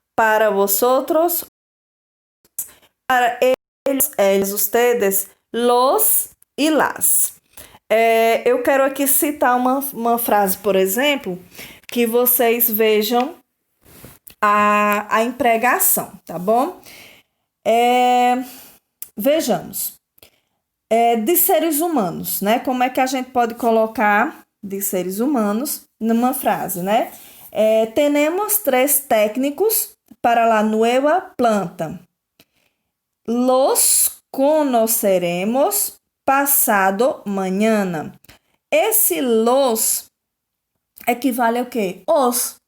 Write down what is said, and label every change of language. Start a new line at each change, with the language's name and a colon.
Spanish: Para vosotros, para ellos, ustedes, los y las.
Portuguese: Eu quero aqui citar uma frase, por exemplo, que vocês vejam a empregação, tá bom? Vejamos. De seres humanos, né? Como é que a gente pode colocar de seres humanos numa frase, né?
Spanish: Tenemos 3 técnicos para la nueva planta. Los conoceremos pasado mañana.
Portuguese: Esse los equivale ao quê? Os.